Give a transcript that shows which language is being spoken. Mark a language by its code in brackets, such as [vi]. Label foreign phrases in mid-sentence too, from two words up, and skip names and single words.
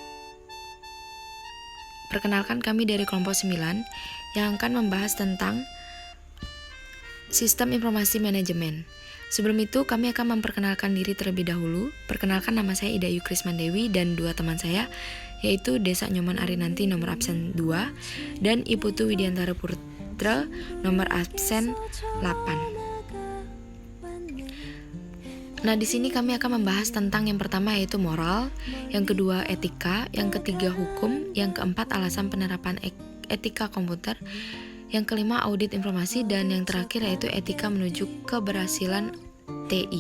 [id] Perkenalkan, kami dari kelompok 9 yang akan membahas tentang sistem informasi manajemen. Sebelum itu, kami akan memperkenalkan diri terlebih dahulu. Perkenalkan, nama saya Ida Yukrisman Dewi dan dua teman saya, yaitu Desa Nyoman Arinanti nomor absen 2 dan Iputu Widiantara Putra nomor absen 8. Nah, di sini kami akan membahas tentang yang pertama yaitu moral, yang kedua etika, yang ketiga hukum, yang keempat alasan penerapan etika komputer, yang kelima audit informasi, dan yang terakhir yaitu etika menuju keberhasilan TI.